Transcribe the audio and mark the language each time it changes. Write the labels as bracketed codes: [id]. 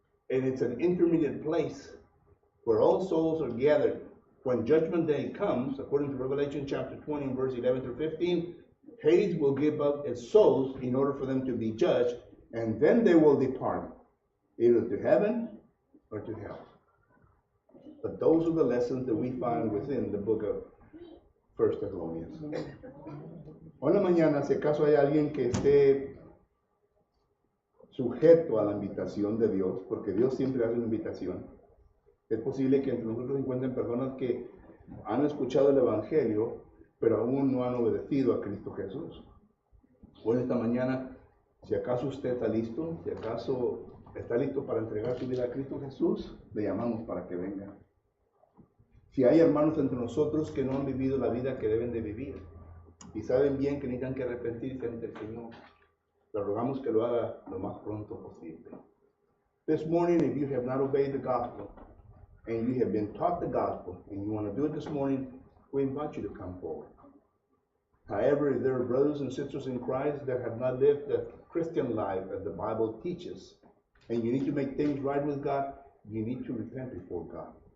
[en] And it's an intermediate place where all souls are gathered. When Judgment Day comes, according to Revelation chapter 20, verse 11 through 15, Hades will give up its souls in order for them to be judged, and then they will depart, either to heaven or to hell. But those are the lessons that we find within the book of 1 Thessalonians. [es] Hoy en la mañana, si acaso hay alguien que esté sujeto a la invitación de Dios, porque Dios siempre hace una invitación, es posible que entre nosotros se encuentren personas que han escuchado el Evangelio, pero aún no han obedecido a Cristo Jesús. Hoy esta mañana, si acaso usted está listo, si acaso está listo para entregar su vida a Cristo Jesús, le llamamos para que venga. Si hay hermanos entre nosotros que no han vivido la vida que deben de vivir y saben bien que necesitan que arrepentirse ante el Señor, le rogamos que lo haga lo más pronto posible. [en] This morning, if you have not obeyed the gospel and you have been taught the gospel and you want to do it this morning, we invite you to come forward. However, if there are brothers and sisters in Christ that have not lived the Christian life as the Bible teaches, and you need to make things right with God, you need to repent before God.